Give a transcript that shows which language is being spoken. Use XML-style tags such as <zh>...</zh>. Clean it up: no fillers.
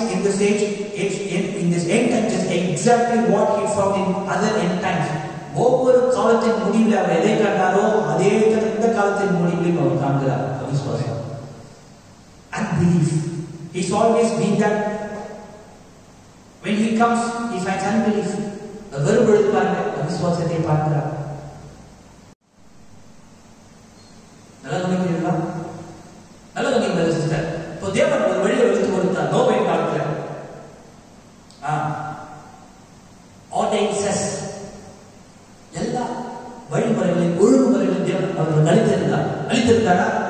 <en>this age, in this end times, is exactly what he found in other end times.</en> <ta>ஒவ்வொரு காலத்தின் முடிவில் அவர் எதை கண்டாரோ அதே இந்த காலத்தின் முடிவில் அவர் காண்கிறார். அவிசுவாசம், unbelief.</ta> <en>He's always been that. When he comes, he finds unbelief.</en> <ta>வெறுபொழுது பாருங்க, அவிசுவாசத்தை பார்க்கிறார். நல்லா கவனிக்கிறீங்களா? நல்லா கவனிக்கிறீங்களா சிஸ்டர்? இப்போ தேவன் ஒரு வழியை வகுத்து கொடுத்தார் நோவே காலத்துல. ஆர்டைன்சஸ் எல்லா வழிமுறைகளையும் ஒழுங்குமுறைகளையும் தேவன் அவர்கள் அளித்திருந்தாரா?</ta>